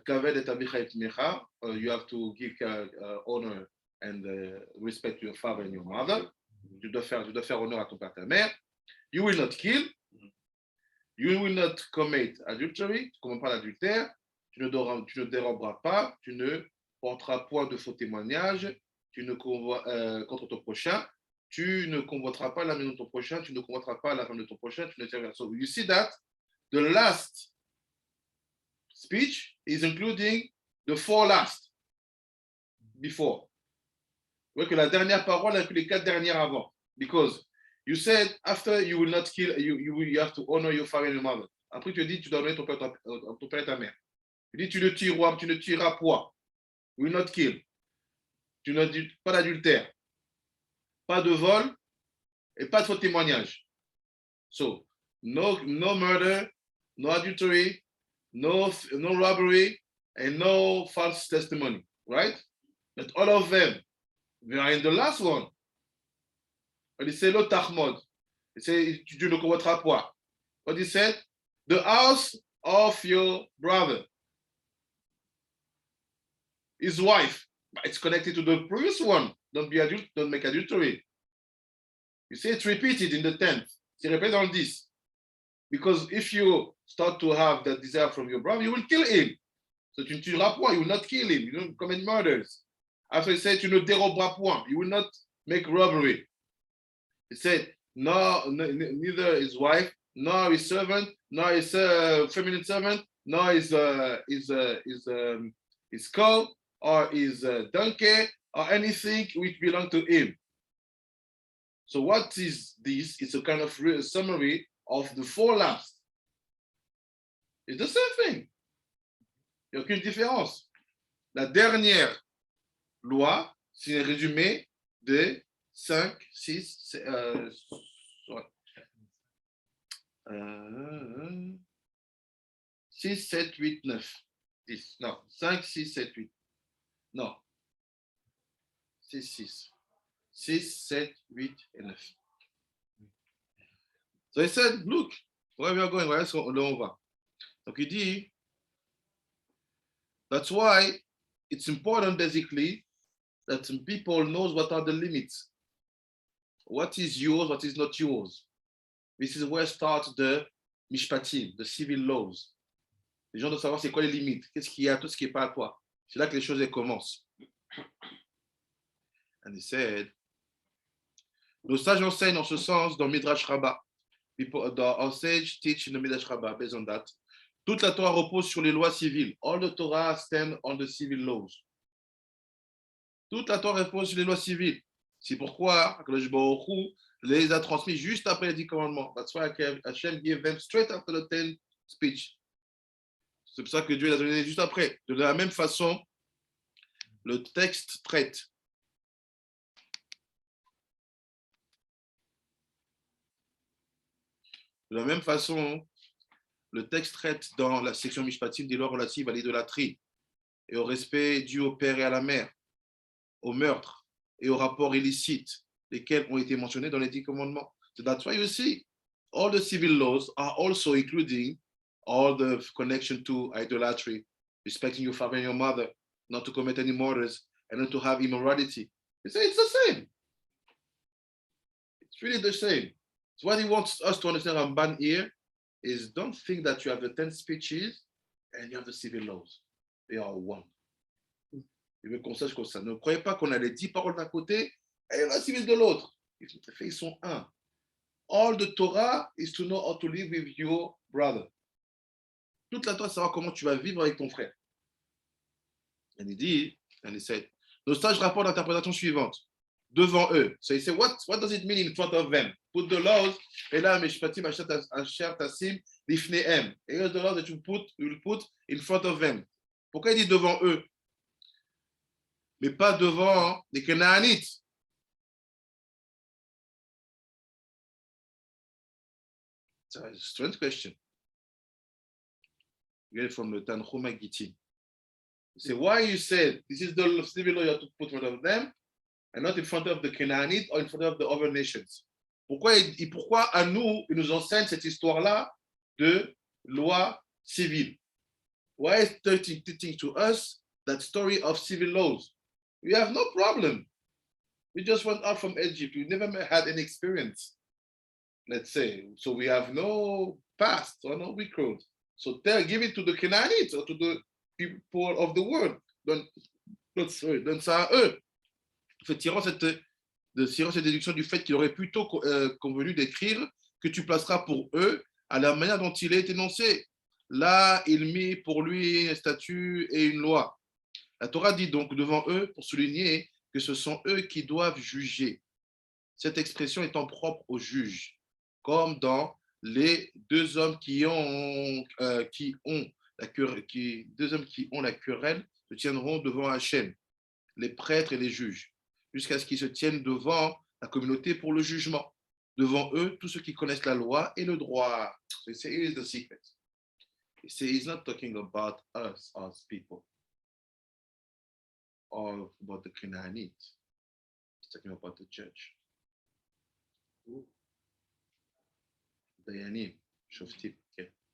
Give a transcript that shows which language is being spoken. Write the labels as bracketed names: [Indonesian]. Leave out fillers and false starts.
[English] You have to give honor and respect to your father and your mother. [French] Tu dois faire honneur à ton père et ta mère. [English] You will not kill. You will not commit adultery. [French] Tu ne commets pas l'adultère. Tu ne déroberas pas. Tu ne porteras point de faux témoignages. Tu ne contre ton prochain. Tu ne convoiteras pas la maison de ton prochain. Tu ne convoiteras pas la femme de ton prochain. Tu ne tireras. [English] So you see that the last speech is including the 4 last before. [French] Vous voyez que la dernière parole inclut les 4 dernières avant. [English] Because you said after you will not kill, you have to honor your father and your mother. [French] Après tu dis tu dois honorer ton père et ta mère. Tu dis tu ne tueras point. [English] You will not kill. [French] Tu ne dis pas d'adultère, pas de vol et pas de faux témoignage. [English] So no murder, no adultery, no robbery, and no false testimony, right? But all of them, they are in the last one. [French] Il dit, le Tahmod. Tu ne convoiteras point. [English] What he said? The house of your brother, his wife. It's connected to the previous one. Don't make adultery. You see, it's repeated in the 10th. [French] C'est répété dans le 10. [English] Because if you start to have that desire from your brother, you will kill him. So [French] tu ne tueras point, [English] you will not kill him. You don't commit murders. After he said, [French] tu ne déroberas point. [English] You will not make robbery. He said, neither his wife, nor his servant, nor his feminine servant, nor his cow or his donkey or anything which belong to him. So what is this? It's a kind of summary of the 4 last. It's the same thing. [French] Il n'y a aucune différence. La dernière loi, c'est un résumé de 5, 6, 6, 7, 8, 9, 10. Non, 5, 6, 7, 8. Non. 6, 6. 6, 7, 8 et 9. [English] So he said, look, where we are going, where [French] on va. Donc il dit, [English] that's why it's important basically that people knows what are the limits. What is yours, what is not yours. This is where starts the mishpatim, the civil laws. [French] Les gens doivent savoir c'est quoi les limites, qu'est-ce qu'il y a, tout ce qui n'est pas à toi. C'est là que les choses commencent. [English] And he said, [French] nos sages enseignent en ce sens dans Midrash Rabbah. [English] Our sage teach in the Midrash Rabbah based on that. [French] Toute la Torah repose sur les lois civiles. [English] All the Torah stand on the civil laws. [French] Toute la Torah repose sur les lois civiles. C'est pourquoi Akadosh Baruch Hu les a transmis juste après les 10 commandements. [English] That's why Hashem gave them straight after the 10 speech. [French] C'est pour ça que Dieu les a donné juste après. De la même façon, le texte traite. De la même façon, le texte traite dans la section Mishpatim des lois relatives à l'idolâtrie et au respect dû au père et à la mère, au meurtre et aux rapports illicites, lesquels ont été mentionnés dans les 10 commandements. [English] So that's why you see, all the civil laws are also including all the connection to idolatry, respecting your father and your mother, not to commit any murders, and not to have immorality. You say it's the same. It's really the same. So what he wants us to understand Ramban here is don't think that you have the 10 speeches and you have the civil laws. They are one. [French] Il veut qu'on sache comme ça. Ne croyez pas qu'on a les 10 paroles d'un côté et la civile de l'autre. Ils sont un. [English] All the Torah is to know how to live with your brother. [French] Toute la Torah, c'est savoir comment tu vas vivre avec ton frère. Et il dit, [English] and he said, [French] nos sages rapportent l'interprétation suivante. Devant eux. [English] So he said, what does it mean in front of them? Put the laws, et là, Mishpatim, [Hebrew] Asher, Tassim, Lifnehem. [English] Et here's the laws that you will put in front of them. [French] Pourquoi il dit devant eux? Mais pas devant les Canaanites. [English] It's a strange question. You get it from the Tanchuma Gittin. You say, why you said this is the civil law you have to put in front of them and not in front of the Canaanites or in front of the other nations? [French] Pourquoi à nous, il nous enseigne cette histoire-là de loi civile? [English] Why is it teaching to us that story of civil laws? We have no problem. We just went out from Egypt. We never had any experience, let's say. So we have no past or no record. So give it to the Canaanites or to the people of the world. [French] Donne ça à eux. En fait, tirant cette déduction du fait qu'il aurait plutôt convenu d'écrire que tu placeras pour eux à la manière dont il est énoncé. Là, il mit pour lui un statut et une loi. La Torah dit donc devant eux pour souligner que ce sont eux qui doivent juger. Cette expression étant propre aux juges, comme dans les deux hommes qui ont la querelle se tiendront devant Hachem, les prêtres et les juges, jusqu'à ce qu'ils se tiennent devant la communauté pour le jugement. Devant eux, tous ceux qui connaissent la loi et le droit. [English] So he says, here is the secret. He says, he's not talking about us as people or about the Canaanites. He's talking about the church. Dayanim, Shoftim. Okay.